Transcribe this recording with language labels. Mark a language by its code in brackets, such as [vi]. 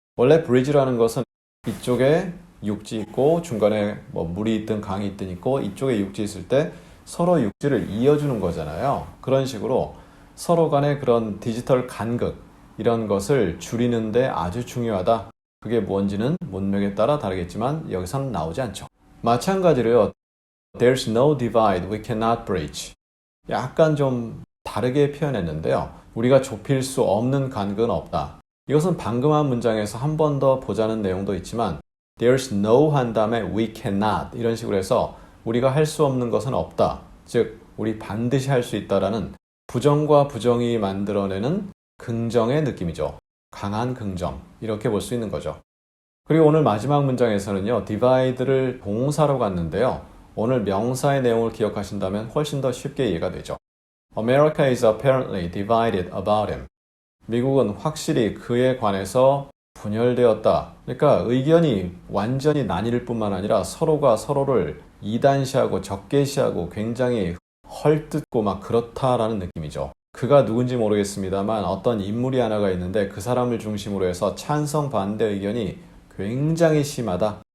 [ko] 원래 bridge라는 것은 이쪽에 육지 있고 중간에 물이 있든 강이 있든 있고 이쪽에 육지 있을 때 서로 육지를 이어주는 거잖아요. 그런 식으로 서로 간의 그런 디지털 간극 이런 것을 줄이는데 아주 중요하다. 그게 뭔지는 문맥에 따라 다르겠지만 여기서는 나오지 않죠. 마찬가지로요. [en] There's no divide we cannot bridge. [ko] 약간 좀 다르게 표현했는데요. 우리가 좁힐 수 없는 간극은 없다. 이것은 방금 한 문장에서 한 번 더 보자는 내용도 있지만 [en] There's no [ko] 한 다음에 [en] we cannot [ko] 이런 식으로 해서 우리가 할 수 없는 것은 없다. 즉 우리 반드시 할 수 있다라는 부정과 부정이 만들어내는 긍정의 느낌이죠. 강한 긍정 이렇게 볼 수 있는 거죠. 그리고 오늘 마지막 문장에서는요. divide를 동사로 갔는데요. 오늘 명사의 내용을 기억하신다면 훨씬 더 쉽게 이해가 되죠. [en] America is apparently divided about him. [ko] 미국은 확실히 그에 관해서 분열되었다. 그러니까 의견이 완전히 나뉠 뿐만 아니라 서로가 서로를 이단시하고 적개시하고 굉장히 헐뜯고 막 그렇다라는 느낌이죠. 그가 누군지 모르겠습니다만 어떤 인물이 하나가 있는데 그 사람을 중심으로 해서 찬성 반대 의견이 굉장히 심하다.